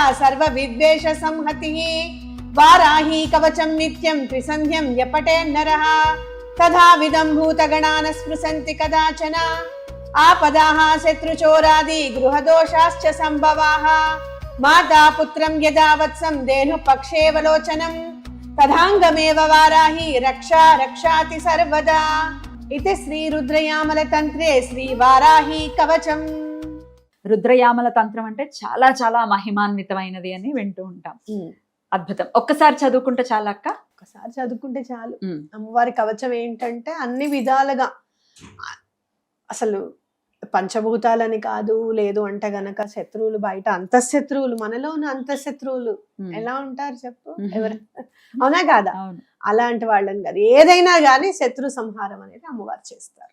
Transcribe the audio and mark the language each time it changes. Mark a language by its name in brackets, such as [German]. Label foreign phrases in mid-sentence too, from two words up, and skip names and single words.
[Sanskrit] सर्वविद्वेष संहतिः वाराही कवचं नित्यं त्रिसन्ध्यं यपटे नरः तथा विदं भूतगणान् स्पृशन्ति कदाचन आपदाः शत्रुचोरादि गृहदोषाश्च सम्भवाः माता पुत्रं यदा वत्सं धेनुपक्षेवलोचनं तदाङ्गमेव वाराही रक्षा रक्षाति सर्वदा. इति श्री रुद्रयामल तन्त्रे श्री वाराही कवचम्. [Telugu] రుద్రయామల తంత్రం అంటే చాలా చాలా మహిమాన్వితమైనది అని వింటూ ఉంటాం. అద్భుతం. ఒక్కసారి చదువుకుంటే చాలా అక్క, ఒకసారి చదువుకుంటే చాలు. అమ్మవారి కవచం ఏంటంటే అన్ని విధాలుగా అసలు పంచభూతాలని కాదు, లేదు అంటే గనక శత్రువులు బయట అంతఃశత్రువులు, మనలో ఉన్న అంతఃశత్రువులు ఎలా ఉంటారు చెప్పు, ఎవరు అవునా కాదా, అలాంటి వాళ్ళని కాదు, ఏదైనా కానీ శత్రు సంహారం అనేది అమ్మవారు చేస్తారు.